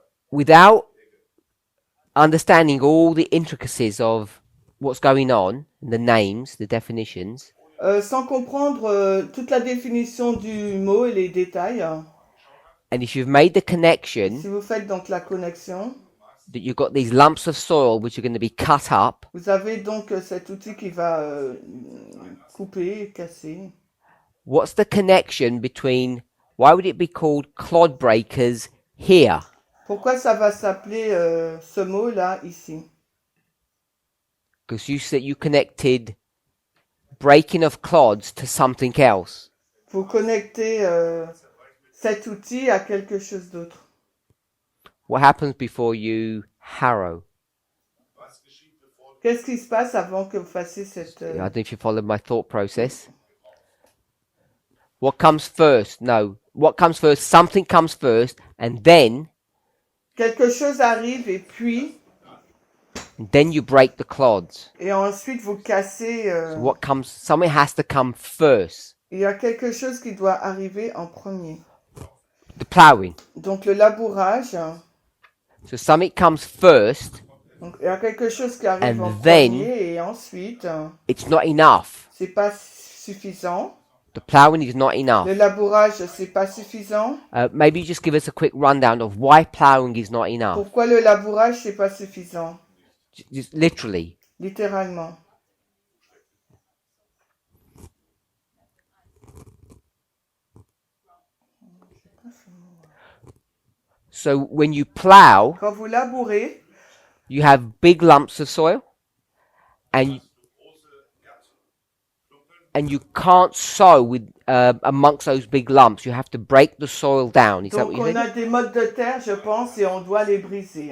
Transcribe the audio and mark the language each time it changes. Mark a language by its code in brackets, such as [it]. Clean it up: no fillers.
[en] Without understanding all the intricacies of what's going on, the names, the definitions, [fr] Sans comprendre toute la définition du mot et les détails, [en] and if you've made the connection [fr] si vous faites donc la connexion, [en] that you've got these lumps of soil which are going to be cut up, [fr] vous avez donc cet outil qui va couper, casser. [en] what's the connection between, why would it be called clod breakers here? [fr] Pourquoi ça va s'appeler ce mot-là ici? [en] Because you said you connected breaking of clods to something else. [fr] Vous connectez cet outil à quelque chose d'autre. [en] What happens before you harrow? [fr] Qu'est-ce qui se passe avant que vous fassiez cette... [en] I don't know if you followed my thought process. What comes first? No. What comes first? Something comes first, and then [fr] Quelque chose arrive et puis... [en] you break the clods. [fr] Et ensuite vous cassez... [en] So what comes? Something has to come first. [fr] Il y a quelque chose qui doit arriver en premier. [en] The ploughing. [fr] Donc le labourage... [en] So something comes first. [fr] Donc, il y a quelque chose qui arrive [en] And [fr] en [en] then- [fr] premier et ensuite, [en] It's not enough. [fr] c'est pas suffisant. [en] The ploughing is not enough. [fr] Le labourage, c'est pas suffisant. [en] Maybe just give us a quick rundown of why ploughing is not enough. [fr] Pourquoi le labourage, c'est pas suffisant? [en] Just literally. [fr] Littéralement. [en] So when you plough, [fr] Quand vous labourez, [en] you have big lumps of soil, and you can't sow with amongst those big lumps. You have to break the soil down. Is that [fr] donc [en] what you [fr] on a [en] said? [fr] des modes de terre, je pense, et on doit les briser.